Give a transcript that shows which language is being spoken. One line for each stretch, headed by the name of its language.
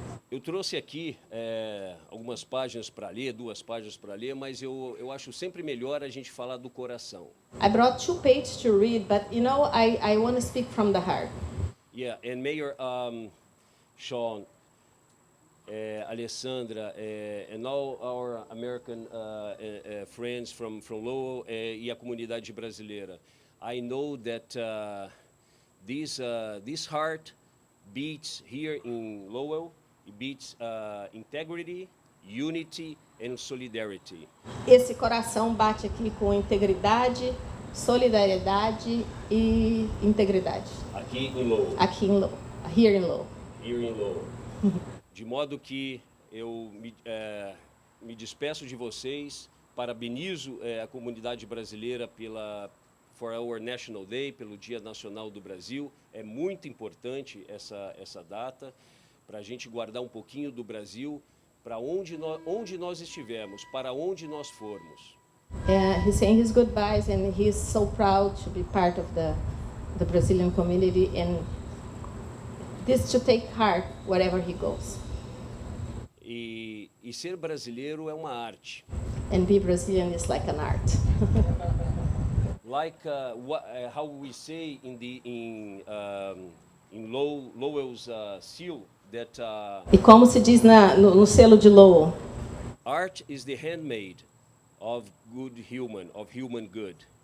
Portuguese: Eu trouxe aqui algumas páginas para ler, 2 páginas para ler, mas eu acho sempre melhor a gente falar do coração.
English: I brought 2 pages to read, but I want to speak from the heart. Yeah, and Mayor Sean, Alessandra, and all our American friends from Lowell
Portuguese: e a comunidade brasileira.
English: I know that this heart beats here in Lowell. It beats integrity, unity, and solidarity.
Portuguese: Esse coração bate aqui com integridade, solidariedade e integridade. Aqui em Lowell. Aqui em Lowell.
English: Here in Lowell. Here in Lowell.
Portuguese: De modo que eu me despeço de vocês, parabenizo a comunidade brasileira
English: for our National Day,
Portuguese: pelo Dia Nacional do Brasil. É muito importante essa data, para a gente guardar um pouquinho do Brasil, para onde nós estivermos, para onde nós formos.
English: He's saying his goodbyes and he's so proud to be part of the Brazilian community and this to take heart wherever he goes.
Portuguese: E ser brasileiro é uma arte.
English: And be Brazilian is like an art. Like how we say in Lowell's seal that
Portuguese: E como se diz no selo de Lowell,
English: art is the handmaid of good human, of human good.